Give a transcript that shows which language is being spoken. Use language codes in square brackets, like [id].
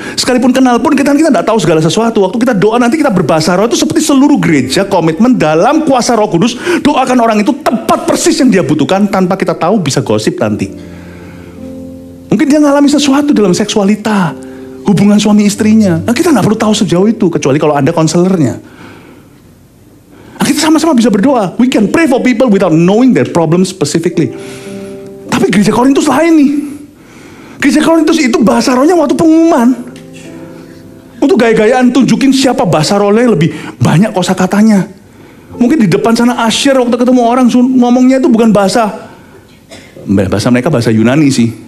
[id] Sekalipun kenal pun kita nggak tahu segala sesuatu. Waktu kita doa nanti kita berbahasa roh itu seperti seluruh gereja komitmen dalam kuasa Roh Kudus. Doakan orang itu tepat persis yang dia butuhkan tanpa kita tahu bisa gosip nanti. Mungkin dia ngalami sesuatu dalam seksualita, hubungan suami istrinya. Nah, kita nggak perlu tahu sejauh itu kecuali kalau Anda konselornya. Nah, kita sama-sama bisa berdoa. [en] We can pray for people without knowing their problem specifically. [id] Tapi gereja Korintus lain nih. Gereja Korintus itu bahasa rohnya waktu pengumuman. Untuk gaya-gayaan tunjukin siapa bahasa rohnya lebih banyak kosakatanya. Mungkin di depan sana Asher waktu ketemu orang ngomongnya itu bukan bahasa mereka bahasa Yunani sih.